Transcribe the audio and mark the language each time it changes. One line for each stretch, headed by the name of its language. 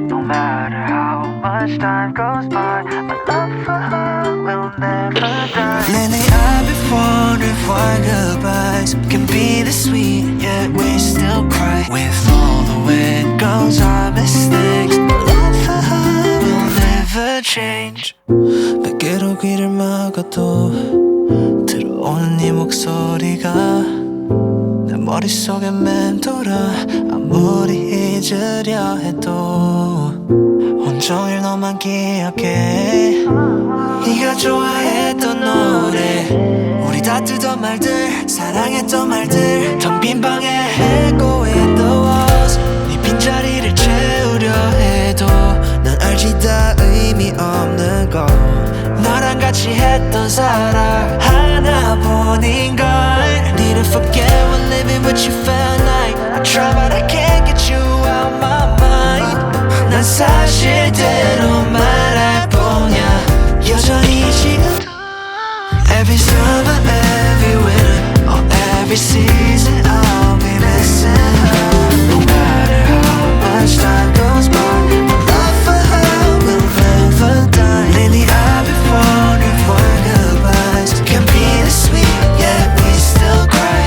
English: No matter how much time goes by, my love for her will never die. Lately I've been wondering why goodbyes can be this sweet, yet we still cry. With all the way it goes, our mistakes, my love for her will never change.
Korean: 베개로 귀를 막아도 들어오는 네 목소리가 내 머릿속에 맴돌아. 아무리 잊으려 해도 온종일 너만 기억해. 네가 좋아했던 노래, 우리 다투던 말들, 사랑했던 말들, 텅 빈 방에
English: echo in the walls.
Korean: 네 빈자리를 채우려 해도 난 알지 다 의미 없는 거. 너랑 같이 했던 사랑 하나뿐인걸.
English: Need to forget what living with you felt like. I try but I can't get you out my mind.
Korean: 난 사실대로 말할 뿐이야. 여전히 지금도
English: Every summer, every winter, or every season, I'll be missing her. No matter how much time goes by, my love for her will never die. Lately I've been wondering why goodbyes can be this sweet, yet we still cry.